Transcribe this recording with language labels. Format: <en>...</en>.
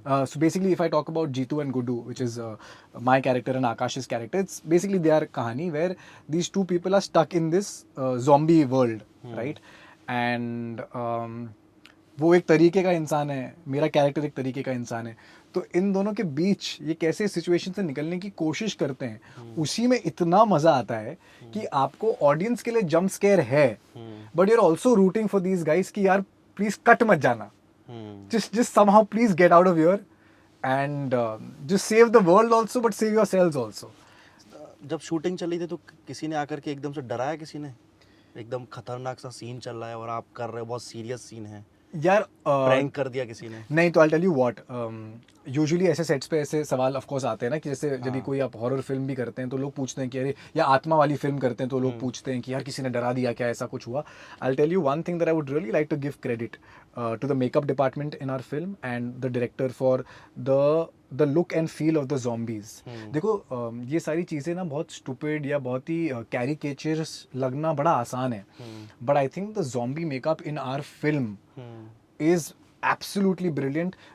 <en>So basically, if I talk about Jitu and Gudu, which is my character and Akash's character, it's basically their kahani where these two people are stuck in this zombie world, right?</en> <hi>And वो एक तरीके का इंसान है, मेरा character एक तरीके का इंसान है. तो इन दोनों के बीच ये कैसे सिचुएशन से निकलने की कोशिश करते हैं, उसी में इतना मज़ा आता है कि आपको ऑडियंस के लिए जंप स्केयर है,</hi> <en>but you are also rooting for these guys</en> <hi>कि यार प्लीज़ कट मत जाना.</hi> <en>Just somehow please get out of here and just save the world also, but save yourselves also.</en> <hi>जब शूटिंग चली थी तो किसी ने आकर के एकदम से डराया? किसी ने एकदम खतरनाक सा सीन चल रहा है और आप कर रहे हो, बहुत सीरियस सीन है, यार प्रैंक कर दिया किसी ने? नहीं, तो</hi> <en>I tell you what,</en> <hi>usually ऐसे सेट्स पे ऐसे सवाल ऑफ कोर्स आते हैं ना, कि जैसे जब भी कोई आप हॉरर फिल्म भी करते हैं तो लोग पूछते हैं कि अरे, या आत्मा वाली फिल्म करते हैं तो लोग पूछते हैं कि यार किसी ने डरा दिया क्या, ऐसा कुछ हुआ.</hi> <en>I tell you one thing that I would really like to give credit to the makeup department in our film and the director for the look and feel of the zombies.</en> <hi>देखो ये सारी चीज़ें ना बहुत</hi> <en>stupid या बहुत ही caricatures</en> <hi>लगना बड़ा आसान है,</hi> <en>but I think the zombie makeup in our film is absolutely brilliant.</en>